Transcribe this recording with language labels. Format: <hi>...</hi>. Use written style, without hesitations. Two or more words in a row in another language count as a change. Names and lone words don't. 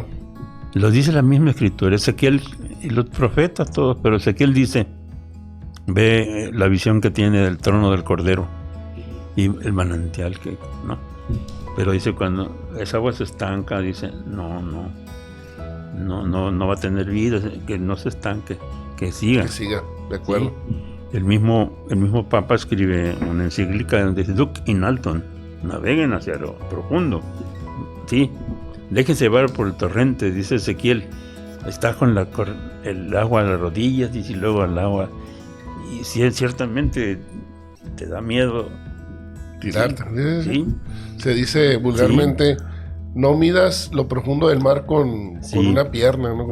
<es>Lo dice la misma escritura. Ezequiel y los profetas todos, pero Ezequiel dice, ve la visión que tiene del trono del Cordero y el manantial ¿no? Pero dice, cuando esa agua se estanca, dice, no va a tener vida, que no se estanque, que siga. Que siga, de acuerdo. Sí. El mismo Papa escribe una encíclica donde dice,</es> <la>Duc in altum,</la> <es>naveguen hacia lo profundo. Sí, déjense llevar por el torrente, dice Ezequiel. Está con el agua a las rodillas, dice, y luego al agua. Y sí, ciertamente te da miedo tirarte. Sí. Se dice vulgarmente, no midas lo profundo del mar con una pierna, ¿no?</es>